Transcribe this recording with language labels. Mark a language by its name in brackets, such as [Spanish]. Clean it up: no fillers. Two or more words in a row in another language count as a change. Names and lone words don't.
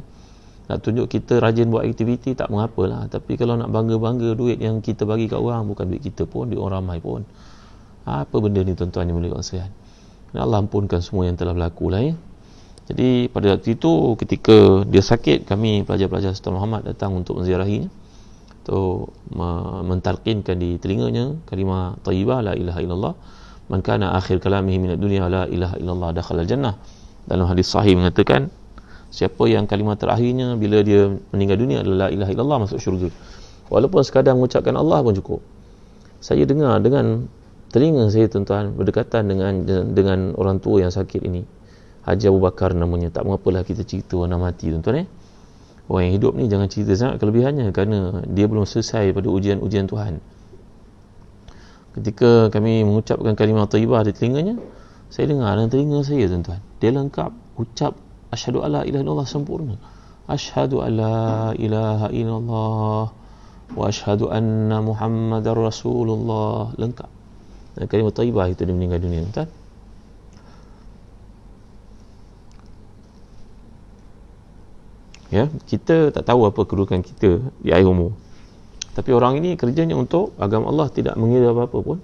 [Malay] Nak tunjuk kita rajin buat aktiviti tak mengapalah, tapi kalau nak bangga-bangga duit yang kita bagi kat orang, bukan duit kita pun, duit orang ramai pun. Apa benda ni, tuan-tuan yang mulia sekalian? Allah ampunkan semua yang telah berlaku lah, ya. Jadi pada waktu itu ketika dia sakit, kami pelajar-pelajar Sultan Muhammad datang untuk menziarahinya, untuk mentalqinkan di telinganya kalimah thayyibah [Arabic] لا إله إلا الله من كان آخر كلامه من الدنيا لا إله إلا الله دخل الجنة. [Malay] Dalam hadis sahih mengatakan, siapa yang kalimah terakhirnya bila dia meninggal dunia adalah [Arabic] لا إله إلا الله, [Malay] masuk syurga. Walaupun sekadar mengucapkan Allah pun cukup. Saya dengar dengan telinga saya, tuan-tuan, berdekatan dengan orang tua yang sakit ini. Haji Abu Bakar namanya. Tak mengapalah kita cerita orang dah mati, tuan-tuan. Orang yang hidup ni jangan cerita sangat kelebihannya, kerana dia belum selesai pada ujian-ujian Tuhan. Ketika kami mengucapkan kalimah thayyibah di telinganya, saya dengar dalam telinga saya, tuan-tuan, dia lengkap ucap [Arabic] أشهد أن لا إله إلا الله [Malay] sempurna. [Arabic] أشهد أن لا إله إلا الله وأشهد أن محمدا رسول الله, [Malay] lengkap. Dan kalimah thayyibah itu dia meninggal dunia, tuan. Ya, kita tak tahu apa kedudukan kita di akhir umur. Tapi orang ini kerjanya untuk agama Allah, tidak mengira apa-apa pun.